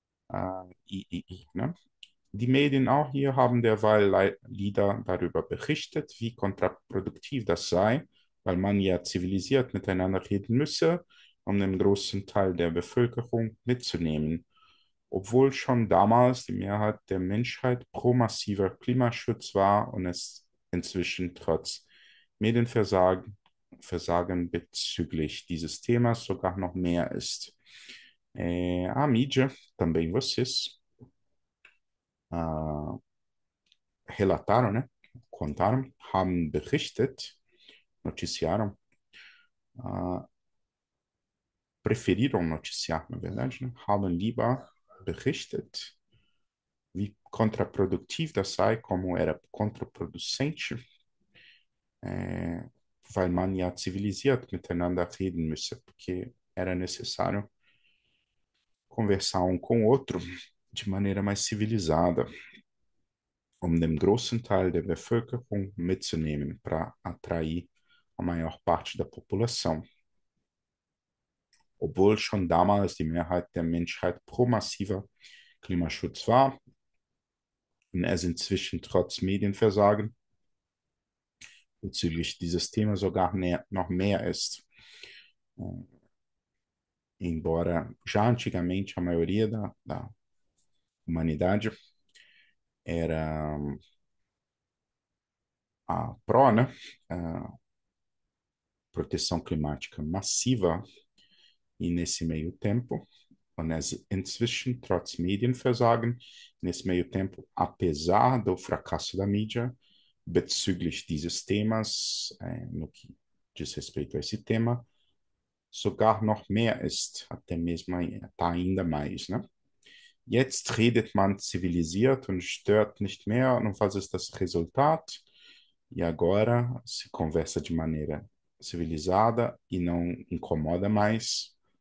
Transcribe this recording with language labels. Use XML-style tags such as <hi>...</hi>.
<de>Ne? Die Medien auch hier haben derweil Lieder darüber berichtet, wie kontraproduktiv das sei, weil man ja zivilisiert miteinander reden müsse, um den großen Teil der Bevölkerung mitzunehmen. Obwohl schon damals die Mehrheit der Menschheit pro massiver Klimaschutz war und es inzwischen trotz Medienversagen bezüglich dieses Themas sogar noch mehr ist.</de> <pt>A mídia, também vocês, relataram, né? Contaram,</pt> <de>haben berichtet,</de> <pt>noticiaram, preferiram noticiar, na verdade, né?</pt> <de>Haben lieber berichtet, wie kontraproduktiv das sei,</de> <pt>como era kontraproducente,</pt> <de>weil man ja zivilisiert miteinander reden müsse,</de> <pt>porque era necessário conversar um com o outro de maneira mais civilizada,</pt> <de>um den großen Teil der Bevölkerung mitzunehmen,</de> <pt>para atrair a maior parte da população.</pt> <de>Obwohl schon damals die Mehrheit der Menschheit pro massiver Klimaschutz war und es inzwischen trotz Medienversagen bezüglich dieses Themas sogar noch mehr ist.</de> <pt>Embora já antigamente a maioria da humanidade era a pró, né? A proteção climática massiva, e nesse meio tempo,</pt> <de>und inzwischen, trotz Medienversagen,</de> <pt>nesse meio tempo, apesar do fracasso da mídia,</pt> <de>bezüglich dieses Themas,</de> <pt>no que diz respeito a esse tema,</pt> <de>sogar noch mehr ist,</de> <pt>até mesmo tá ainda mais, né?</pt> <de>Jetzt redet man zivilisiert und stört nicht mehr, und was ist das Resultat?</de> <pt>E agora se conversa de maneira civilizada e não incomoda mais.</pt>